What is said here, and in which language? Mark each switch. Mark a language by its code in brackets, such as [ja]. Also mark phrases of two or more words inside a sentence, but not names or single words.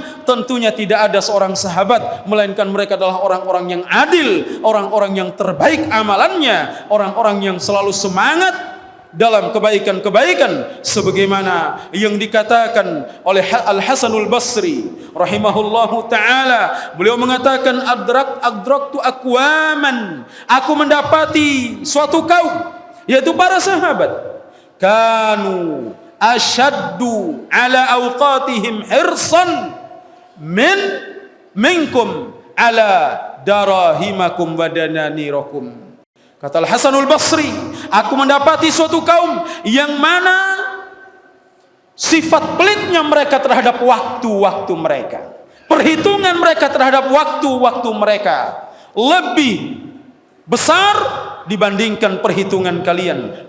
[id] Tentunya tidak ada seorang sahabat, melainkan mereka adalah orang-orang yang adil, orang-orang yang terbaik amalannya, orang-orang yang selalu semangat dalam kebaikan-kebaikan, sebagaimana yang dikatakan oleh Al-Hasanul Basri [ar] رحمه الله تعالى. [id] Beliau mengatakan, [ar] أدركت أقواما, [id] aku mendapati suatu kaum, yaitu para sahabat, [ar] كانوا أشد على أوقاتهم حرصا منكم على دراهمكم ودنانيركم. [id] Kata Al-Hasanul Basri, aku mendapati suatu kaum yang mana sifat pelitnya mereka terhadap waktu-waktu mereka, perhitungan mereka terhadap waktu-waktu mereka lebih besar dibandingkan perhitungan kalian.